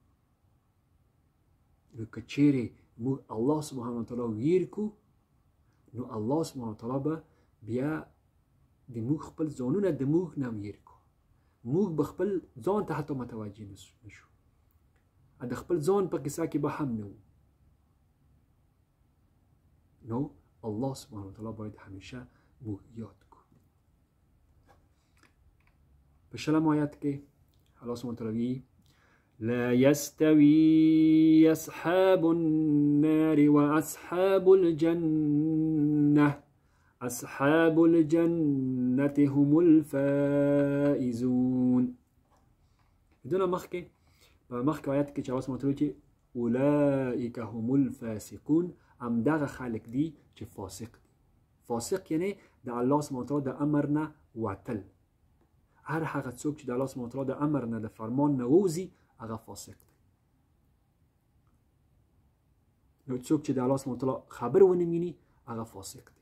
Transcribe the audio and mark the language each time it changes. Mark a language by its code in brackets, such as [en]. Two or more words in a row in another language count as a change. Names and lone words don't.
[ps] نو که چیرې موږ الله سبحانه وتعالی ویر کو، نو الله سبحانه وتعالی به بیا د موږ خپل ځانونه د موږ نه ویر کو، موږ به خپل ځان ته حتی متوجه نشو، د خپل ځان په قصه کې به هم نه وو. نو الله سبحانه وتعالی باید همیشه موږ یاد کو. په شلم آیت کې الله سبحانه وتعالی [ar] لا يستوي أصحاب النار وأصحاب الجنة أصحاب الجنة هم الفائزون. [ps] بدون مخکې آیت کې چې الله سبحانه وتعالی چې [ar] أولئك هم الفاسقون، [ps] همدغه خلک دي چې فاسق دي. فاسق یعنی د الله سبحانه وتعالی د امر نه وتل. هر هغه څوک چې د الله سبحانه وتعالی د امر نه د فرمان نه ووځي هغه فاسق دی. نو څوک چې د الله سبحانه وتعالی خبر ونه میني هغه فاسق دی.